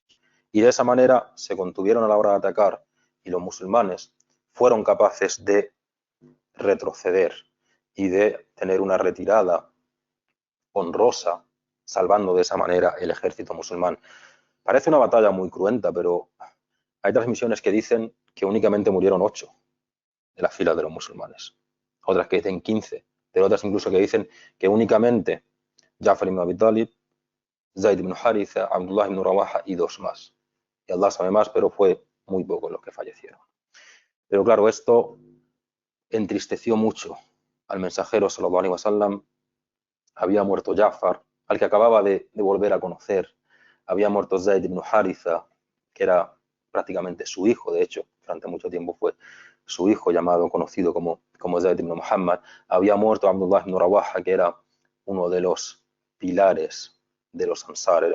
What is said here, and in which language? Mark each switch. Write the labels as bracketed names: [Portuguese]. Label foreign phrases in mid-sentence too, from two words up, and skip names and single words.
[Spanish] Y de esa manera se contuvieron a la hora de atacar y los musulmanes fueron capaces de retroceder y de tener una retirada honrosa, salvando de esa manera el ejército musulmán. Parece una batalla muy cruenta, pero hay transmisiones que dicen que únicamente murieron 8 de las filas de los musulmanes. Otras que dicen 15, pero otras incluso que dicen que únicamente Ja'far ibn Abi Talib, Zayd ibn Haritha, Abdullah ibn Rawaha y 2 más. Y Allah sabe más, pero fue muy poco los que fallecieron. Pero claro, esto entristeció mucho al mensajero [Arabic] صلى الله عليه وسلم. [Spanish] Había muerto Ja'far, al que acababa de volver a conocer. Había muerto Zayd ibn Haritha, que era prácticamente su hijo, de hecho, durante mucho tiempo fue su hijo, conocido como Zayd ibn Muhammad. Había muerto Abdullah ibn Rawaha, que era uno de los pilares de los Ansar.